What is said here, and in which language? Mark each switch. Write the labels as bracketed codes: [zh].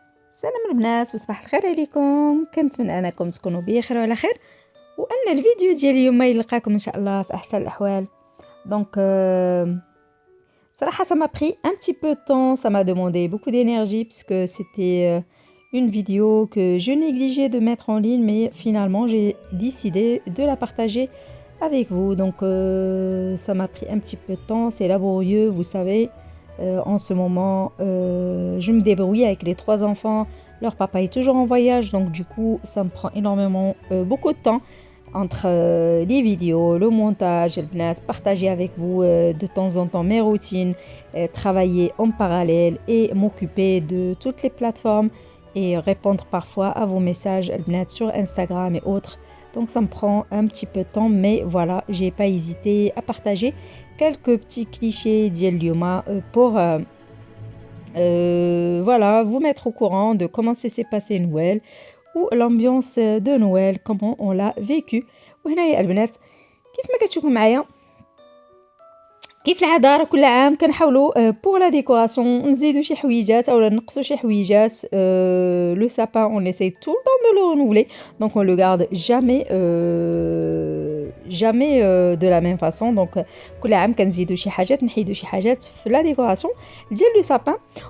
[ar] السلام البنات وصباح الخير عليكم. كنتمنى انكم تكونوا بخير وعلى خير، وان الفيديو ديال اليوم يلقاكم ان شاء الله في احسن الاحوال. [fr] Donc [ar] صراحه [fr] ça m'a pris un petit peu de temps, ça m'a demandé beaucoup d'énergie puisque c'était une vidéo que je négligeais de mettre en ligne, mais finalement j'ai décidé de la partager avec vous. Donc ça m'a pris un petit peu de temps, c'est laborieux, vous savez. En ce moment, je me débrouille avec les 3 enfants. Leur papa est toujours en voyage, donc du coup, ça me prend énormément beaucoup de temps entre les vidéos, le montage, partager avec vous de temps en temps mes routines, travailler en parallèle et m'occuper de toutes les plateformes et répondre parfois à vos messages sur Instagram et autres. Donc ça me prend un petit peu de temps, mais voilà, j'ai pas hésité à partager quelques petits clichés d'Yellioma pour voilà, vous mettre au courant de comment s'est passé Noël ou l'ambiance de Noël, comment on l'a vécu. [ar] وهنا يا البنات كيف ما كتشوفوا معايا كيف العادة كل عام كنحاولوا [fr] pour la décoration [ar] نزيدوا شي حويجات او نقصوا شي حويجات. [fr] Le sapin on essaie tout le temps de le renouveler, donc on le garde jamais de la même façon. Donc [ar] كل عام كنزيدوا شي حاجات نحيدوا شي حاجات في [fr] la décoration [ar] ديال [fr] le sapin.